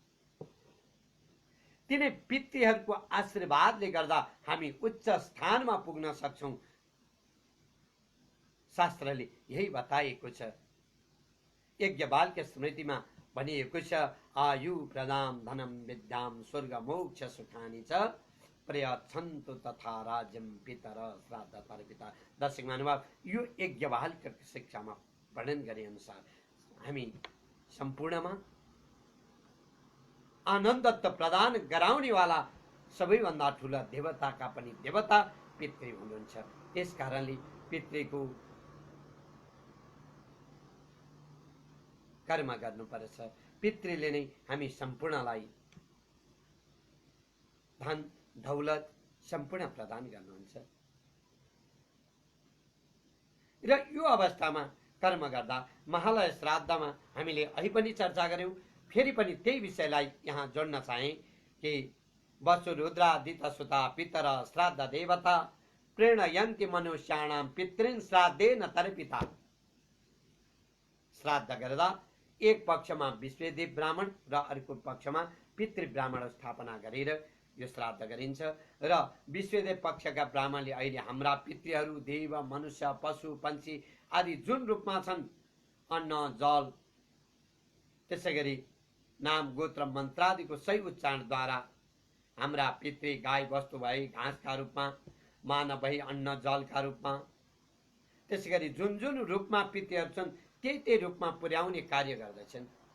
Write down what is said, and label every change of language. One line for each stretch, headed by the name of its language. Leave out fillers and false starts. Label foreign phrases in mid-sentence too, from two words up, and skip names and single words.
Nepali: तिनै पितृहरूको आशीर्वादले गर्दा हामी उच्च स्थानमा पुग्न सक्छौं। शास्त्रले यही बताएको छ। यज्ञबालको स्मृतिमा भनिएको छ,
Sanskrit: आयु प्रदाम धनम विद्याम स्वर्ग मोक्ष सुखानि च प्रयच्छन्तु तथा राज्यम पितर श्राद्ध तर्पिता।
Nepali: दर्शक महानुभाव, यो यज्ञबालको शिक्षामा वर्णन गरे अनुसार हामी सम्पूर्णमा आनन्दत्व प्रदान गराउनेवाला सबैभन्दा ठुला देवताका पनि देवता पितृ हुनुहुन्छ। त्यस कारणले पितृको कर्म गर्नुपर्छ। पितृले नै हामी सम्पूर्णलाई धन दौलत सम्पूर्ण प्रदान गर्नुहुन्छ। र यो अवस्थामा कर्म गर्दा महालय श्राद्धमा हामीले अहिले पनि चर्चा गर्यौं। फेरि पनि त्यही विषयलाई यहाँ जोड्न चाहे कि
Sanskrit: वसु रुद्रादित सुता पितर श्राद्ध देवता प्रेरणयन्ति मनुष्याणाम पितृन् श्राद्धेन तर्पिता।
Nepali: श्राद्ध गर्दा एक पक्षमा विश्वेदेव ब्राह्मण र अर्को पक्षमा पितृ ब्राह्मण स्थापना गरेर यो श्राद्ध गरिन्छ। र विश्वेदेव पक्षका ब्राह्मणले अहिले हाम्रा पितृहरू देव मनुष्य पशु पंक्षी आदि जुन रूपमा छन्, अन्न जल त्यसैगरी नाम गोत्र मन्त्रादिको सही उच्चारणद्वारा हाम्रा पितृ गाई वस्तु भई घाँसका रूपमा, मानव भई अन्न जलका रूपमा, त्यसैगरी जुन जुन रूपमा पितृहरू छन् त्यही त्यही रूपमा पुर्याउने कार्य गर्दछन्।